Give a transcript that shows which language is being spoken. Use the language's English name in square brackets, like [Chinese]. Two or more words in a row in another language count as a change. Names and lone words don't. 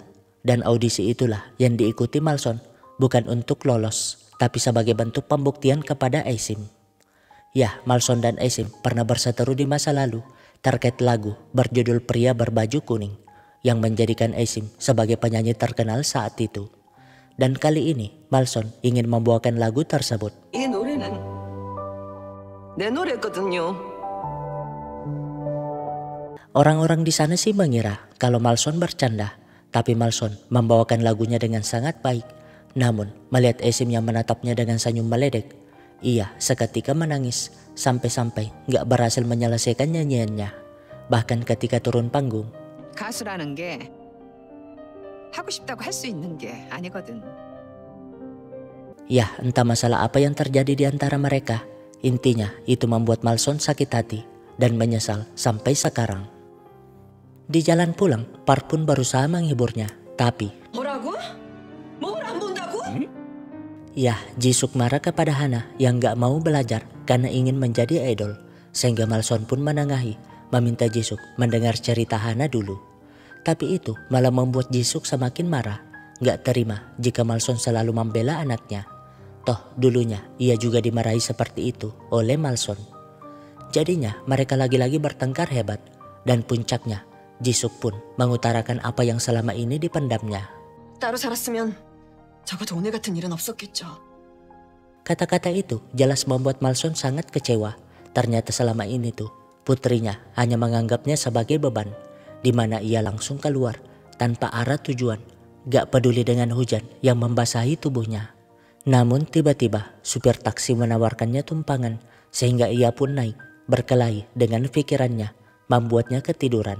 [Indonesian] Dan audisi itulah yang diikuti Malson, bukan untuk lolos, tapi sebagai bentuk pembuktian kepada Aisim. Ya, Malson dan Aisim pernah berseteru di masa lalu terkait lagu berjudul Pria Berbaju Kuning, yang menjadikan Aisim sebagai penyanyi terkenal saat itu. Dan kali ini Malson ingin membawakan lagu tersebut. [Korean] 이 노래는 내 노래거든요. [Indonesian] Orang-orang di sana sih mengira kalau Malson bercanda, tapi Malson membawakan lagunya dengan sangat baik. Namun melihat Aisim yang menatapnya dengan senyum meledek, ia seketika menangis sampai-sampai gak berhasil menyelesaikan nyanyiannya. Bahkan ketika turun panggung, [Korean] 가수라는 게 하고 싶다고 할 수 있는 게 아니거든. [Indonesian] ya entah masalah apa yang terjadi di antara mereka, intinya itu membuat Malson sakit hati dan menyesal sampai sekarang. Di jalan pulang, Park pun berusaha menghiburnya, tapi [Korean] 뭐라고? 몸을 안 본다고? [Indonesian] ya Jisuk marah kepada Hana yang gak mau belajar karena ingin menjadi idol, sehingga Malson pun menengahi, meminta Jisuk mendengar cerita Hana dulu. Tapi itu malah membuat Jisuk semakin marah, gak terima jika Malson selalu membela anaknya. Toh dulunya ia juga dimarahi seperti itu oleh Malson. Jadinya mereka lagi-lagi bertengkar hebat, dan puncaknya Jisuk pun mengutarakan apa yang selama ini dipendamnya. [Korean] 따로 살았으면 적어도 오늘 같은 일은 없었겠죠. [Indonesian] Kata-kata itu jelas membuat Malson sangat kecewa. Ternyata selama ini tuh putrinya hanya menganggapnya sebagai beban, di mana ia langsung keluar tanpa arah tujuan, gak peduli dengan hujan yang membasahi tubuhnya. Namun tiba-tiba supir taksi menawarkannya tumpangan, sehingga ia pun naik berkelahi dengan pikirannya, membuatnya ketiduran.